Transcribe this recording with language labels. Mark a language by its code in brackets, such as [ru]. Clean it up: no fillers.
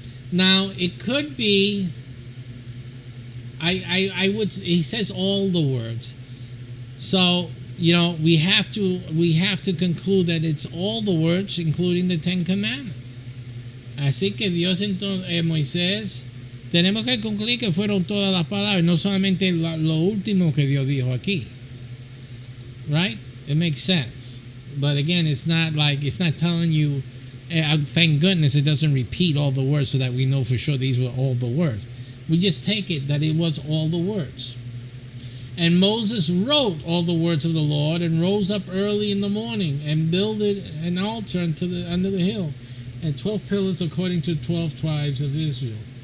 [en] Now, it could be, he says all the words. So, we have to conclude that it's all the words, including the 10 Commandments. [es] Así que Dios entonces, Moisés, tenemos que concluir que fueron todas las palabras, no solamente lo último que Dios dijo aquí. [en] Right? It makes sense. But again, it's not telling you, thank goodness it doesn't repeat all the words so that we know for sure these were all the words. We just take it that it was all the words. And Moses wrote all the words of the Lord, and rose up early in the morning, and builded an altar under the hill, and 12 pillars according to 12 tribes of Israel.